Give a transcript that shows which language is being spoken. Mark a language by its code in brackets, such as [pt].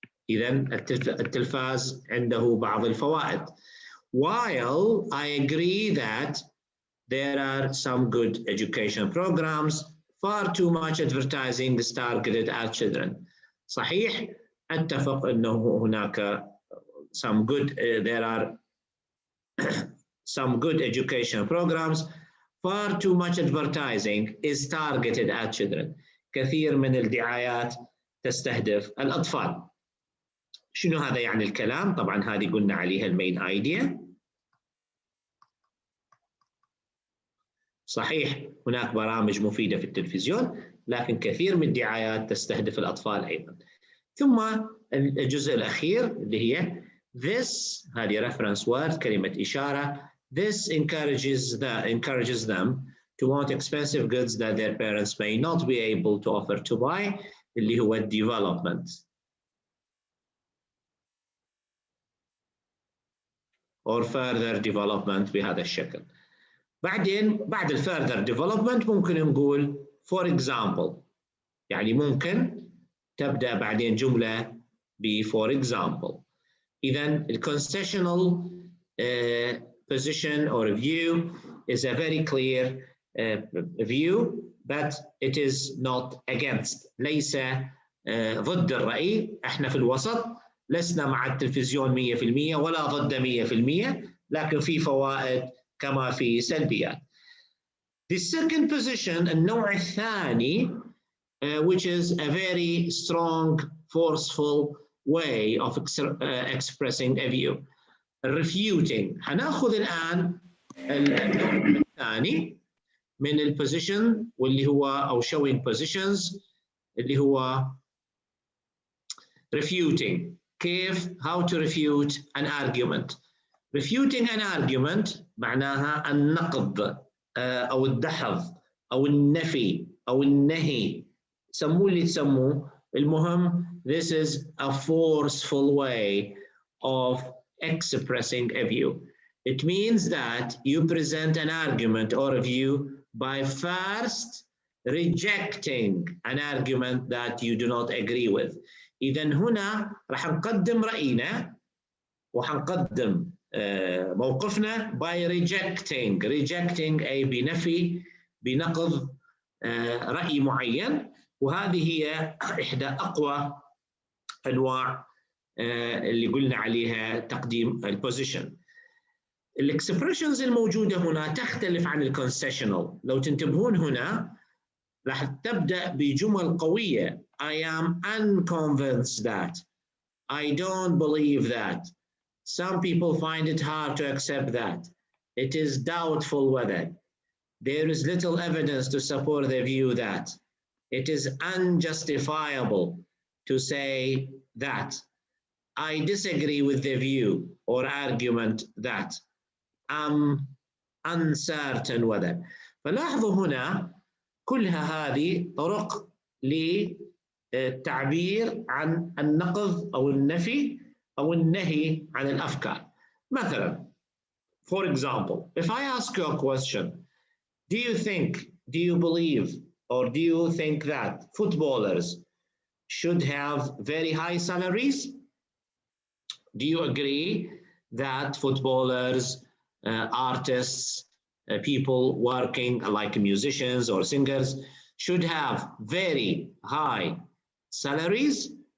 [ar] إذن التلفاز عنده بعض الفوائد. [en] While I agree that there are some good education programs, far too much advertising is targeted at children. [ar] صحيح، أتفق أنه هناك [en] there are some good education programs, far too much advertising is targeted at children. [ar] كثير من الدعايات تستهدف الأطفال. شنو هذا يعني الكلام؟ طبعا هذه قلنا عليها المين ايديا. صحيح هناك برامج مفيدة في التلفزيون، لكن كثير من الدعايات تستهدف الأطفال أيضا. ثم الجزء الأخير اللي هي this، هذه reference word، كلمة إشارة. [en] This encourages them to want expensive goods that their parents may not be able to offer to buy، [ar] اللي هو [en] development or further development [ar] بهذا الشكل. بعدين بعد further development ممكن نقول [en] for example، [ar] يعني ممكن تبدأ بعدين جملة ب for example. [en] إذن concessional position or view is a very clear view, but it is not against. [ar] ليس ضد الرأي، احنا في الوسط، لسنا مع التلفزيون 100% ولا ضد 100%، لكن في فوائد كما في سلبيات. [en] The second position، [ar] النوع الثاني، [en] which is a very strong, forceful way of expressing a view. Refuting. [ar] هناخذ الآن النوع الثاني من البوزيشن واللي هو أو [en] showing positions [ar] اللي هو refuting. [en] كيف how to refute an argument. Refuting an argument [ar] معناها النقض أو الدحض أو النفي أو النهي، سموه اللي تسموه، المهم [en] this is a forceful way of expressing a view. It means that you present an argument or a view by first rejecting an argument that you do not agree with. [ar] إذن هنا راح نقدم رأينا وحنقدم موقفنا [en] by rejecting [ar] أي بنفي، بنقض رأي معين، وهذه هي إحدى أقوى أنواع اللي قلنا عليها تقديم البوزيشن. الاكسبريشنز الموجودة هنا تختلف عن الكونسيشنال. لو تنتبهون هنا راح تبدأ بجمل قوية. [en] I am unconvinced that. I don't believe that. Some people find it hard to accept that. It is doubtful whether. There is little evidence to support the view that. It is unjustifiable to say that. I disagree with the view or argument that. I'm uncertain whether. [ar] فلاحظوا هنا كلها هذه طرق للتعبير عن النقض أو النفي أو النهي عن الأفكار. [en] مثلا, for example, if I ask you a question, do you believe, or do you think that footballers should have very high salaries? Do you agree that footballers, artists, people working like musicians or singers should have very high salaries?